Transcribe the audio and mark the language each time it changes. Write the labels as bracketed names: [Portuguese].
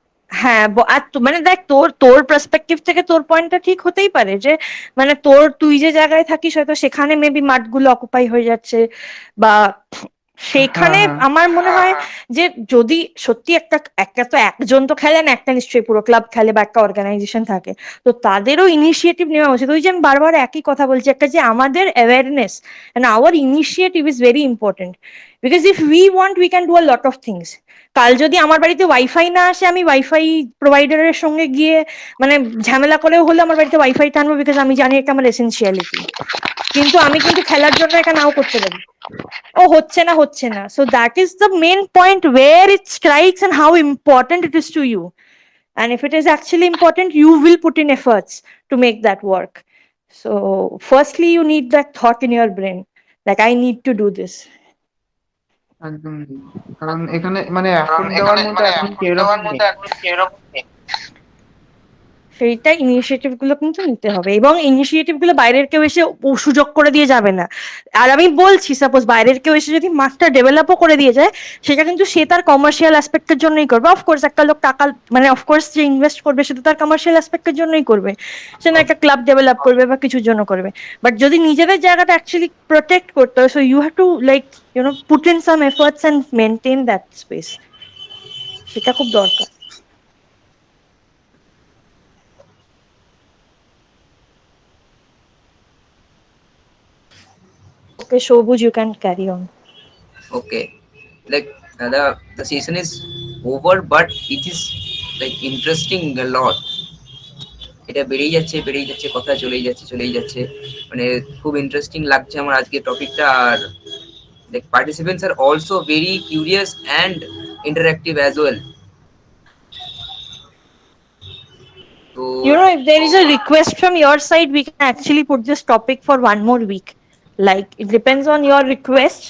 [Bangla] হ্যাঁ, আর মানে দেখ, তোর পার্সপেক্টিভ থেকে তোর পয়েন্টটা ঠিক হতেই পারে যে মানে তুই যে জায়গায় থাকিস হয়তো সেখানে মেবি মাঠগুলো অকুপাই হয়ে যাচ্ছে, বা সেখানে আমার মনে হয় যে যদি সত্যি একটা তো একজন তো খেলে না, একটা নিশ্চয়ই পুরো ক্লাব খেলে বা একটা অর্গানাইজেশন থাকে, তো তাদেরও ইনিশিয়েটিভ নেওয়া উচিত। ওই যে আমি বারবার একই কথা বলছি, একটা যে আমাদের awareness [English] and our initiative is very important, because if we want we can do a lot of things. [Bangla] কাল যদি আমার বাড়িতে ওয়াইফাই না আসে, আমি ওয়াইফাই প্রোভাইডারের সঙ্গে গিয়ে মানে ঝামেলা করেও হলে আমার বাড়িতে ওয়াইফাই টানবো, বিকজ আমি জানি এটা আমার এসেনশিয়ালিটি, কিন্তু আমি কিন্তু খেলার জন্য এটা নাও করতে পারি। ও হচ্ছে না, [English] so that is the main point where it strikes and how important it is to you, and if it is actually important you will put in efforts to make that work. So firstly you need that thought in your brain, like I need to do this. [Bangla] একদম, কারণ এখানে মানে এখন দেওয়ার মতো এখন কিরকম নেই, সেইটা ইনিশিয়েটিভ গুলো কিন্তু নিতে হবে, এবং ইনিশিয়েটিভ গুলো বাইরের কেউ এসে সুযোগ করে দিয়ে যাবে না। আর আমি বলছি সাপোজ বাইরের কেউ এসে যদি মাঠটা ডেভেলপও করে দিয়ে যায়, সেটা কিন্তু সে তার কমার্শিয়াল অ্যাসপেক্টের জন্যই করবে। অফকোর্স একটা লোক টাকা মানে অফকোর্স যে ইনভেস্ট করবে সেটা তার কমার্শিয়াল অ্যাসপেক্টের জন্যই করবে, সে না একটা ক্লাব ডেভেলপ করবে বা কিছুর জন্য করবে। বাট যদি নিজেদের জায়গাটা অ্যাকচুয়ালি প্রোটেক্ট করতে হয়, [English] so you have to like put in some efforts and maintain that space, [Bangla] সেটা খুব দরকার। [English] Okay, Shobhuj, you can carry on. Okay, like the season is over, but it is like interesting a lot. [Bangla] এটা বেড়েই যাচ্ছে কথা চলেই যাচ্ছে মানে খুব ইন্টারেস্টিং লাগছে আমার আজকে টপিকটা। [English] আর like participants are also very curious and interactive as well. So You know, if there is a request from your side, we can actually put this topic for one more week. Like, it depends on your request.